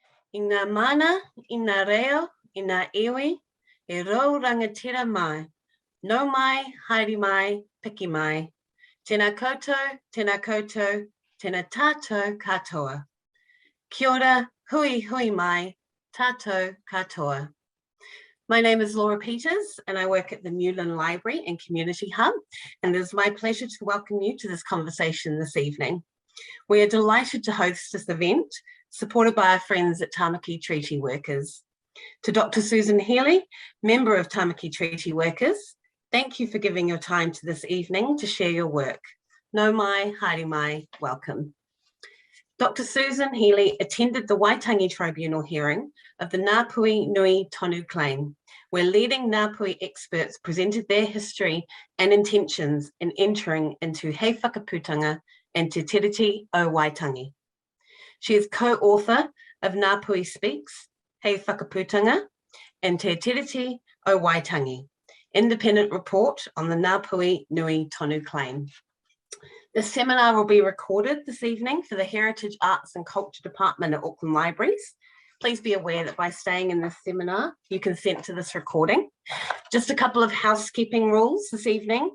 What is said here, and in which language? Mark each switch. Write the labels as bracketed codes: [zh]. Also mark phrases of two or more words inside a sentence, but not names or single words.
[mi] I ngā mana, I ngā reo, I ngā iwi, e rau rangatira mai. No mai, haere mai, piki mai. Tēnā koutou, tēnā tātou katoa. Kia ora, hui mai, tātou katoa. [en] My name is Laura Peters and I work at the Newland Library and Community Hub, and it is my pleasure to welcome you to this conversation this evening. We are delighted to host this event, supported by our friends at Tāmaki Treaty Workers. To Dr Susan Healy, member of Tāmaki Treaty Workers, thank you for giving your time to this evening to share your work. [mi] No mai, haere mai, [en] welcome. Dr Susan Healy attended the Waitangi Tribunal hearing of the Ngāpuhi Nui Tonu Claim, where leading Ngāpuhi experts presented their history and intentions in entering into He Whakaputanga and Te Tiriti o Waitangi. She is co-author of Ngāpuhi Speaks, He Whakaputanga, and Te Tiriti o Waitangi, independent report on the Ngāpuhi Nui Tonu Claim. The seminar will be recorded this evening for the Heritage Arts and Culture Department at Auckland Libraries. Please be aware that by staying in this seminar, you consent to this recording. Just a couple of housekeeping rules this evening.